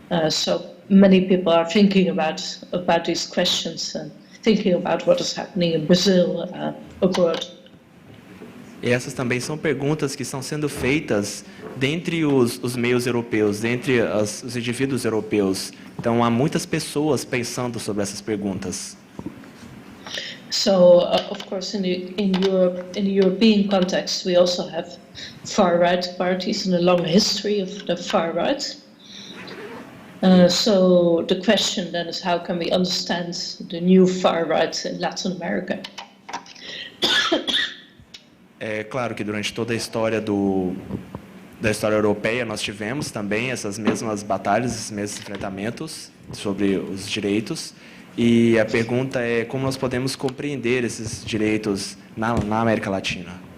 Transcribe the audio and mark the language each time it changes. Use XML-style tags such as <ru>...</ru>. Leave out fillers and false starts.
<en>So many people are thinking about these questions and thinking about what is happening in Brazil abroad.</en> <pt>E essas também são perguntas que estão sendo feitas dentre os meios europeus, dentre os indivíduos europeus. Então, há muitas pessoas pensando sobre essas perguntas.</pt> <en>So, of course, in Europe, in the European context, we also have far-right parties and a long history of the far-right. So the question then is, how can we understand the new far-right in Latin America?</en> <pt>É claro que durante toda a história da história europeia nós tivemos também essas mesmas batalhas, esses mesmos enfrentamentos sobre os direitos. E a pergunta é como nós podemos compreender esses direitos na América Latina.</pt>